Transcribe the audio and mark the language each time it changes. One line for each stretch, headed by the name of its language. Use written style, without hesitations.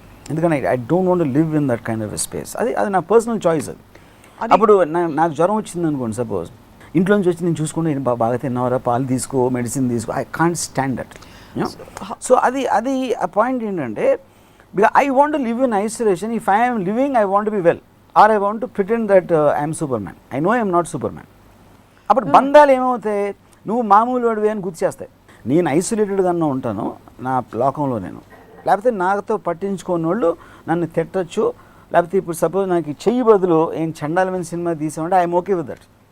English: ఎందుకంటే I don't want to live in that kind of space.
Telugu: అది నా personal choice. అది అప్పుడు నాకు జ్వరం వచ్చింది అనుకోండి, సపోజ్ ఇంట్లోంచి వచ్చి నేను చూసుకుంటే బాగా తిన్నావరా, పాలు తీసుకో, మెడిసిన్ తీసుకో,
English: I can't stand that. So
Telugu: అది ఆ పాయింట్ ఏంటంటే,
English: Because I want to live in isolation. If I am living, I want to be well, or I want to pretend that I am Superman. I know I am not Superman.
Telugu: అప్పుడు బంధాలు ఏమవుతాయి, నువ్వు మామూలు వాడివే అని గుర్తిచేస్తాయి. నేను ఐసోలేటెడ్గా ఉంటాను నా లోకంలో, లేకపోతే నాతో పట్టించుకోని వాళ్ళు నన్ను తిట్టచ్చు. లేకపోతే ఇప్పుడు సపోజ్ నాకు చెయ్యి బదులు ఏం చండాలమైన cinema తీసామంటే
English: I'm okay with that.